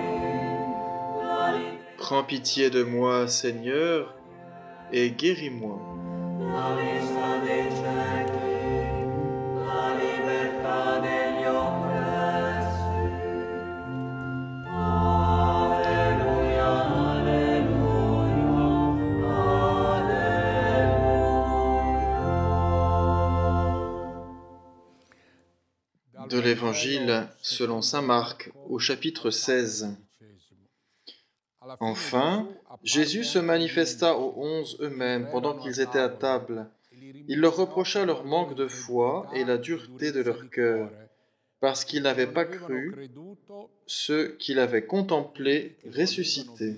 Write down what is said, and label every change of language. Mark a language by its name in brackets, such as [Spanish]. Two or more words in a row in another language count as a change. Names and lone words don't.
[French] Prends pitié de moi, Seigneur, et guéris-moi. [Italian] la vista dei ciechi, la libertà degli oppressi. Alleluia, alleluia, alleluia. [French] De l'Évangile selon saint Marc au chapitre 16. Enfin, Jésus se manifesta aux 11 eux-mêmes pendant qu'ils étaient à table. Il leur reprocha leur manque de foi et la dureté de leur cœur, parce qu'ils n'avaient pas cru ceux qu'il avait contemplés ressuscités.